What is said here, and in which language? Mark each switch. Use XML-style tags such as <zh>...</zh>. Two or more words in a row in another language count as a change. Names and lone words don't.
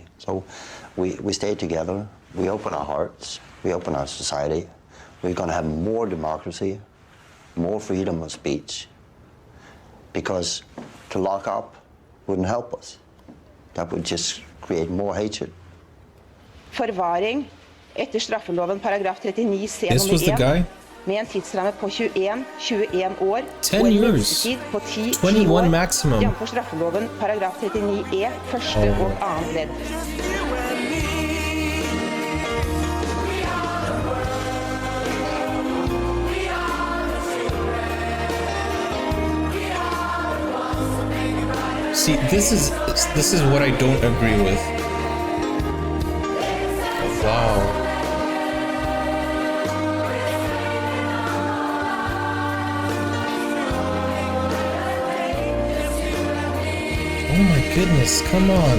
<en>So we stay together, we open our hearts, we open our society. We're going to have more democracy, more freedom of speech, because to lock up wouldn't help us. That would just create more hatred.</en> <no>Forvaring etter straffeloven paragraf 39 c</no> <en>This was the guy?</en> <no>Med en tidsramme på 21 år 10 og en</no> <en>years.</en> <no>minstetid på 10 21 år,</no> <en>maximum.</en> <no>jf. straffeloven paragraf 39 e første og annet ledd.</no> <en>See, this is what I don't agree with. Wow. Oh my goodness, come on.</en>